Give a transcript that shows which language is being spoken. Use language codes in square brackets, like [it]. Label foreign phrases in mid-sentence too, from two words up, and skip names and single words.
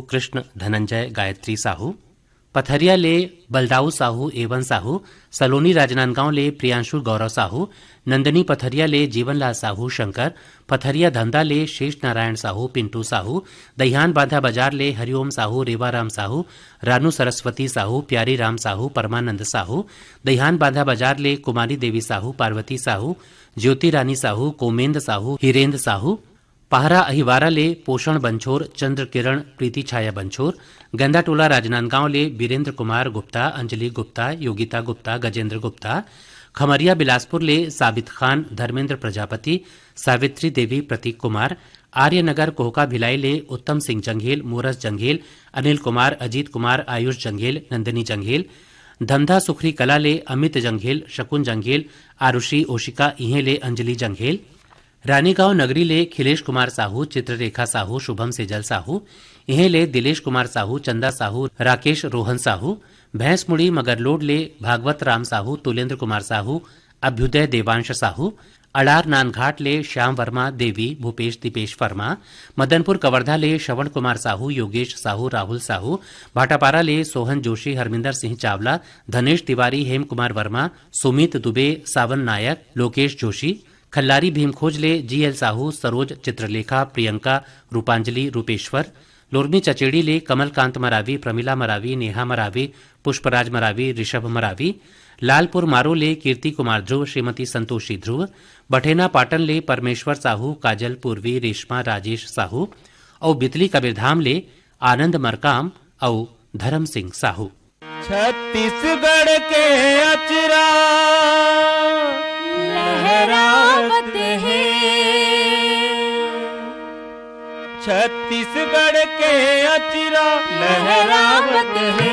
[hne] कृष्ण धनंजय, गायत्री साहू, पथरिया ले बलदाऊ साहू, एवन साहू, सलोनी राजनांदगांव ले प्रियांशु गौरव साहू, नंदनी पथरिया ले जीवनलाल साहू, शंकर पथरिया धंधा ले शेष नारायण साहू, पिंटू साहू, दहियान बांधा बाजार ले हरिओम साहू, रेवाराम साहू, रानू सरस्वती साहू, प्यारी राम साहू, परमानंद साहू, दहियान बांधा बाजार ले कुमारी देवी साहू, पार्वती साहू, ज्योति रानी साहू, कोमेंद साहू, हिरेंद्र साहू, पहरा अहिवारा ले पोषण बंछोर, चंद्र किरण प्रीति छाया बंछोर, गंदा टोला राजनांदगांव ले वीरेंद्र कुमार गुप्ता, अंजलि गुप्ता, योगिता गुप्ता, गजेंद्र गुप्ता, खमरिया बिलासपुर ले साबित खान, धर्मेंद्र प्रजापति, सावित्री देवी, प्रतीक कुमार, आर्यनगर कोहका भिलाई ले उत्तम सिंह जंघेल, मोरस जंघेल, अनिल कुमार, अजीत कुमार, आयुष जंघेल, नंदिनी जंघेल, धमधा सुखरी कला ले अमित जंघेल, शकुन जंघेल, आरुषि ओशिका इहे ले अंजलि जंघेल, रानीगांव नगरी ले खिलेश कुमार साहू, चित्ररेखा साहू, शुभम सेजल साहू इहे ले दिलेश कुमार साहू, चंदा साहू, राकेश रोहन साहू, भैंसमुड़ी मगरलोड ले भागवत राम साहू, तुलेंद्र कुमार साहू, अभ्युदय देवांश साहू, अड़ार नानघाट ले श्याम वर्मा, देवी, भूपेश दीपेश वर्मा, मदनपुर कवर्धा ले श्रवण कुमार साहू, योगेश साहू, राहुल साहू, भाटापारा ले सोहन जोशी, हरमिंदर सिंह चावला, धनेश तिवारी, हेम कुमार वर्मा, सुमित दुबे, सावन नायक, लोकेश जोशी, खल्लारी भीमखोज ले जीएल साहू, सरोज चित्रलेखा, प्रियंका, रूपांजलि, रूपेश्वर, लोरमी चचेड़ी ले कमलकांत मरावी, प्रमिला मरावी, नेहा मरावी, पुष्पराज मरावी, ऋषभ मरावी, लालपुर मारो ले कीर्ति कुमार ध्रुव, श्रीमती संतोषी ध्रुव, बठेना पाटन ले परमेश्वर साहू, काजल पूर्वी, रेशमा राजेश साहू और बितली कबीरधाम ले आनंद मरकाम और धर्म सिंह साहू। छत्तीसगढ़ के अचरा लहरावत है, छत्तीसगढ़ के अचरा लहरावत है,